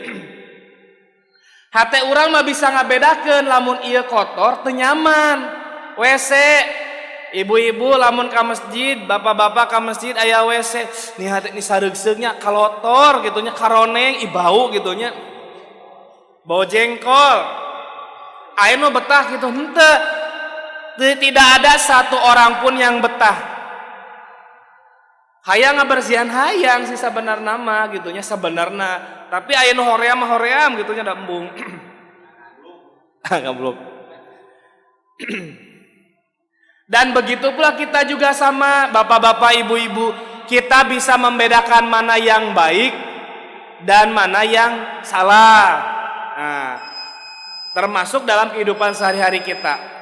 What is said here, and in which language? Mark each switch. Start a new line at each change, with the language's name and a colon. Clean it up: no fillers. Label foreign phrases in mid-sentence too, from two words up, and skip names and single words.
Sundanese: Hate urang mah bisa ngabedakeun lamun ieu kotor teu nyaman. WC. Ibu-ibu lamun ka masjid, bapak-bapak ka masjid aya WC. Nih sareugseugnya kalotor gitunya, karoneng, bau gitunya. Bau jengkol. Aya nu betah gitu henteu.
Indonesian: Tidak ada satu orang pun yang betah.
Sundanese: Hayang ngabersihan hayang sih sabenerna mah gitunya sabenerna. Tapi aya nu hoream gitunya da embung. Gablok.
Indonesian: Dan begitu pula kita juga sama bapak-bapak, ibu-ibu, kita bisa membedakan mana yang baik dan mana yang salah. Nah, termasuk dalam kehidupan sehari-hari kita.